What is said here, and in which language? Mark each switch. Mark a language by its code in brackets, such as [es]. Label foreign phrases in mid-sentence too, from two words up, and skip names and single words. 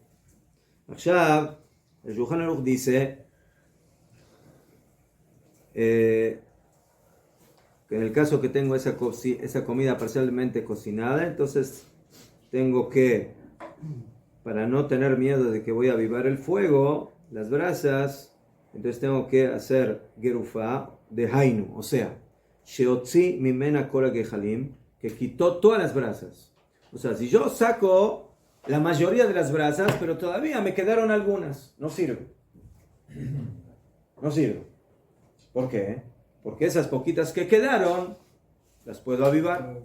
[es] Allá, el Shulchan Aruch dice que en el caso que tengo esa comida parcialmente cocinada, entonces tengo que, para no tener miedo de que voy a avivar el fuego, las brasas, entonces tengo que hacer gerufá de hainu, o sea, [he] שהוציא ממנה כל הגחלים, [es] que quitó todas las brasas. O sea, si yo saco la mayoría de las brasas, pero todavía me quedaron algunas, no sirve. No sirve. ¿Por qué? Porque esas poquitas que quedaron, las puedo avivar.